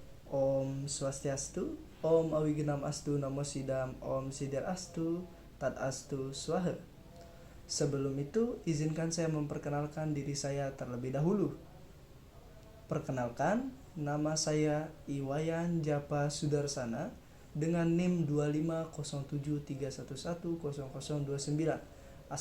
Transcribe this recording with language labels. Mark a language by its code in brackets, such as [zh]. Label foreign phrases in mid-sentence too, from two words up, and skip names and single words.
[sa] Om Swastiastu, Om Awigenam Astu Namo Sidam, Om Sidir Astu, Tat Astu Swaha. [id] Sebelum itu, izinkan saya memperkenalkan diri saya terlebih dahulu. Perkenalkan, nama saya Iwayan Japa Sudarsana dengan NIM 25073110029.